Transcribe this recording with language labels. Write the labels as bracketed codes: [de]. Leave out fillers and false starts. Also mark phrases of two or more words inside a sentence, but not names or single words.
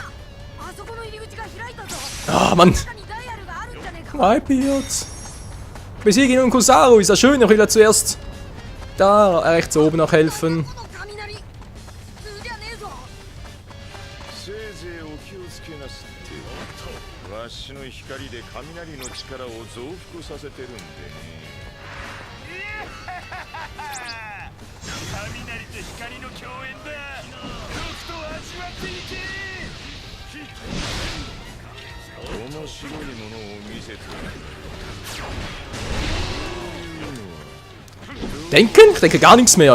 [de] Ah, Mann! Whitebeard! Besiegen und Kizaru, ist ja schön, ich will ja zuerst da rechts oben noch helfen. [ja] せいぜいお気をつけなすってわしの光で雷の力を増幅させてるんでね雷と光の共演だとくと味わっていけ面白いものを見せて [de] Denken? Ich denke gar nichts mehr.